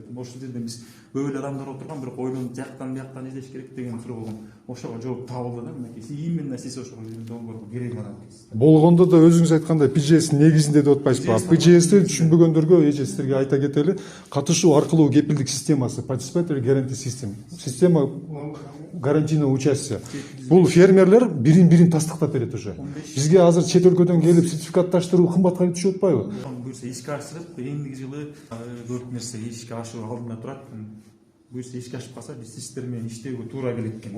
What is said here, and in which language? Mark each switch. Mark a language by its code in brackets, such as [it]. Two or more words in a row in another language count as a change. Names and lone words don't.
[ky] Ошол жерде биз көп эле адамдар отурган, бирок ойлонуп жактан бияктан издеш керек деген суроо болгон. Ошого жооп табылды да, мынакей именно сиз ошого долбоорго керек адамсыз. Болгондо да өзүңүз айткандай PGS негизинде деп атпайсызбы? PGS'ти түшүнбөгөндөргө эже силерге айта кетели. Катышуу аркылуу кепилдик системасы, [en] participatory guarantee system. [ru] Система гарантийного участия. [ky] Бул фермерлер бирин тастыктап берет уже. Бизге азыр чет өлкөдөн келип сертификатташтыруу кымбатка түшүп атпайбы? Буюрса ишке ашырып, эндиги жылы көп нерсе ишке ашуу алдында турат. Буюрса ишке ашып калса, биз сиздер менен иштөөгө туура келет экен.